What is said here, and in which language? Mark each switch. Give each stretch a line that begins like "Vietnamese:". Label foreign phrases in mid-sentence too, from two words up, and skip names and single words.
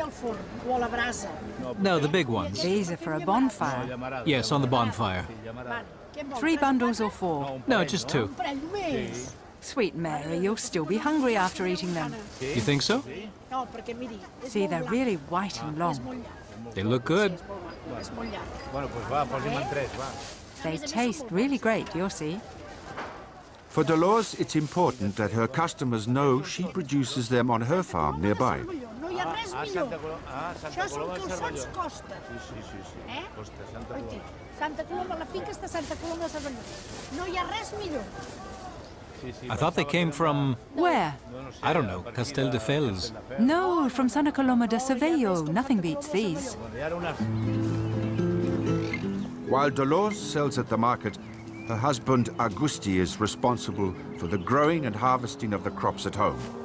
English: No, the big ones. These are for a bonfire. Yes, on the bonfire. 3 bundles or 4? No, just 2. Sweet Mary, you'll still be hungry after eating them. You think so? See, they're really white and long. They look good.
Catalan: És molt llarg.
Spanish: Bueno, pues
Catalan: va, posi'm en 3, va.
English: They taste really great, you'll see. For Dolores, it's important that her customers know she produces them on her farm nearby.
Catalan: No hi ha res millor. Santa Això són Coloma del calçots Cervelló. Costa. Sí. Eh? Costa, Santa Aquí. Coloma. Santa Coloma, la finca està a Santa Coloma de Cervelló. No hi ha res millor.
English: I thought they came from, Where? I don't know, Castelldefels. No, from Santa Coloma de Cervello. Nothing beats these. While Dolores sells at the market, her husband Augusti is responsible for the growing and harvesting of the crops at home.